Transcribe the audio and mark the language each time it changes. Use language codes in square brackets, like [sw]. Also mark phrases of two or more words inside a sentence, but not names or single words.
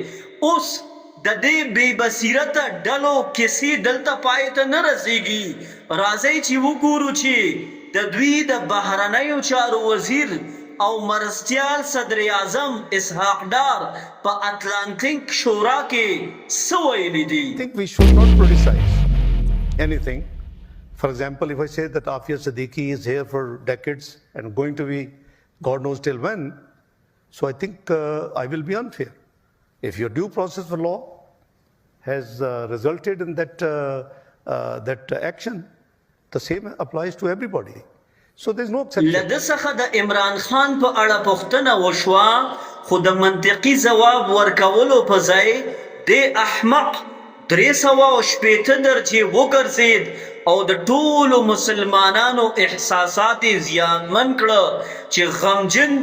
[ps] اوس د دې بې بصیرته ډلو کیسې دلته پای ته نه رسیږي. راځئ چې وګورو چې د دوی د بهرنیو چارو وزیر او مرستیال صدر اعظم اسحاق ډار په اتلانتیک شورا کې څه ویلي دي. [en] I think we should not criticize anything. For example, if I say that Afia Siddiqui is here for decades and going to be God knows till when, so I think I will be unfair. If your due process for law has resulted in that action, the same applies to everybody. So there's no exception. [ps] لده څخه د عمران خان په اړه پوښتنه وشوه خو د منطقي ځواب ورکولو په ځای د احمق 380 درجې وګرځېد او د ټولو مسلمانانو احساسات یې زیانمن کړه چې غمجن